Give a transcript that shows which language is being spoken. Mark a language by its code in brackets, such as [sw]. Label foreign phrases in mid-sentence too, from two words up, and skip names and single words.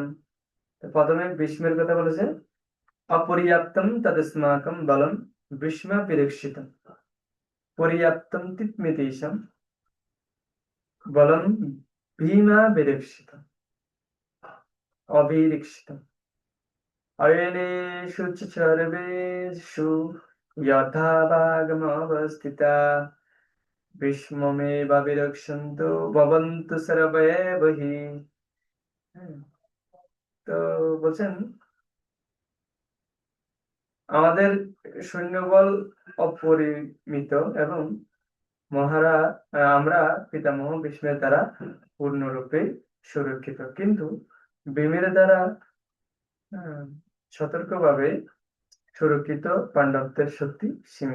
[bn] তো প্রথমে ভীষ্মের কথা বলেছে, [sa] অপর্যাপ্তম তদস্মাকম বলম ভীষ্মাভিরক্ষিতম, পর্যাপ্তম তিতমিতেষাম বলম ভীমাভিরক্ষিতম, অভিরক্ষিতম। अयनेषु च सर्वेषु यथा भागमवस्थिता भीष्ममेवाभिरक्षन्तु भवन्तु सर्व एव हि। [bn] হ্যাঁ, তো বলছেন আমাদের সৈন্যবল অপরিমিত এবং আমরা পিতামহ ভীষ্মের দ্বারা পূর্ণরূপে সুরক্ষিত, কিন্তু ভীমের দ্বারা আহ, সতর্কভাবে সুরক্ষিত পাণ্ডবদের শক্তি সীমিত।